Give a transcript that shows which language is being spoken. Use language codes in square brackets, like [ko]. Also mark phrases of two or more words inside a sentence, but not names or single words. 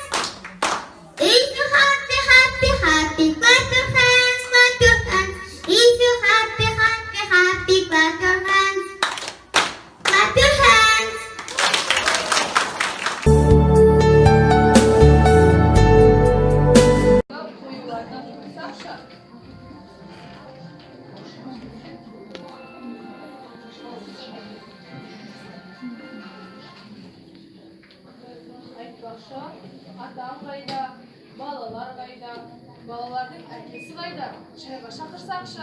[en] If you happy, happy, happy, clap your hands, clap your hands. If you happy, happy, happy, clap your hands, clap your hands. [tr] Koyulardan tutsak da. [kk] Айтпақшы, атам қайда, балалар қайда, балалардың әкесі қайда, шайға шақырсақшы.